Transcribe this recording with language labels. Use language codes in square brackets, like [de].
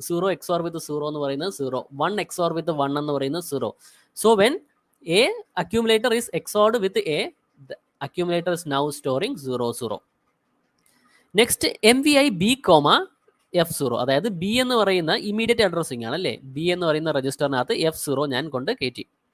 [ml] 0 XOR with 0 എന്ന് പറയുന്നത് 0. 1 XOR with 1 എന്ന് പറയുന്നത് 0. [en] So when A accumulator is XORed with A, the accumulator is now storing 0 0. Next MVI B, F0. [ml] അതായത് B എന്ന് പറയുന്ന immediate addressing ആണ് അല്ലേ. ബി എന്ന് പറയുന്ന രജിസ്റ്ററിനകത്ത് F0 ഞാൻ കൊണ്ട് കയറ്റി.